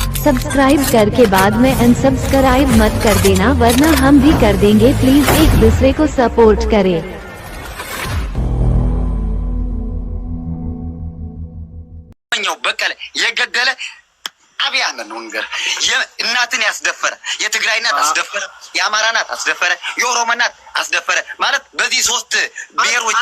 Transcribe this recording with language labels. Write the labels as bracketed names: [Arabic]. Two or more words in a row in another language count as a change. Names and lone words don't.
[Hindi] सब्सक्राइब करके बाद में अनसब्सक्राइब मत कर देना वरना हम भी कर देंगे। प्लीज एक दूसरे को सपोर्ट करें। [Amharic] በቀለ የገደለ አብይ አህመድ ነው። ነገር እናትን ያስደፈረ የትግራይ እናት አስደፈረ፣ የአማራ እናት አስደፈረ፣ የኦሮሞ እናት አስደፈረ ማለት በዚህ ሶስት ብሔሮች